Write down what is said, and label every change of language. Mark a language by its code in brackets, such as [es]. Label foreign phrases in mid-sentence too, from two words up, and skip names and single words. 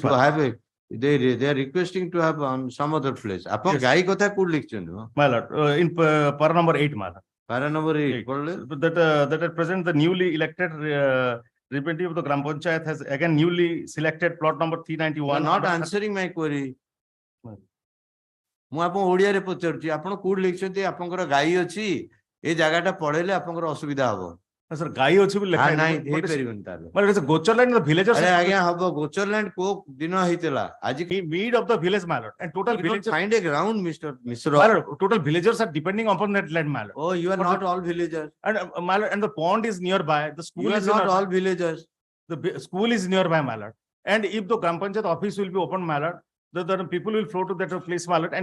[en] so have a, they are requesting to have on some other place. [or] ଆପଣ ଗାଈ କଥା କୁଆଡ଼େ ଲେଖିଛନ୍ତି? [en] My lord, in para number 8, my lord. Para number 8. That at present the newly elected representative of the Gram Panchayat has again newly selected plot number 391. You are not answering my query. [or] ମୁଁ ଆପଣ ଓଡିଆରେ ପଚାରୁଛି ଆପଣ କୋଉଠି ଲେଖିଛନ୍ତି ଆପଣଙ୍କର ଗାଈ ଅଛି ଏ ଜାଗାଟା ପଳେଇଲେ ଆପଣଙ୍କର ଅସୁବିଧା ହବ sir ଗାଈ ଅଛି ବୋଲି ଲେଖା ନାହିଁ ହେଇ ପାରିବନି ତାହେଲେ [en] but it's a Gochar land the villagers [or] ଆରେ ଆଜ୍ଞା ହବ Gochar land କୋ ଦିନ ହେଇଥିଲା ଆଜି [en] mid of the village my lord and total villagers find a ground Mr. Misra. My lord, total villagers are depending upon that land my lord. Oh, you are not all villagers. And my lord, and the pond is nearby, the school you is are not all villagers. The school is nearby my lord, and if the Gram Panchayat office will be open my lord, the people will flow to that place my lord and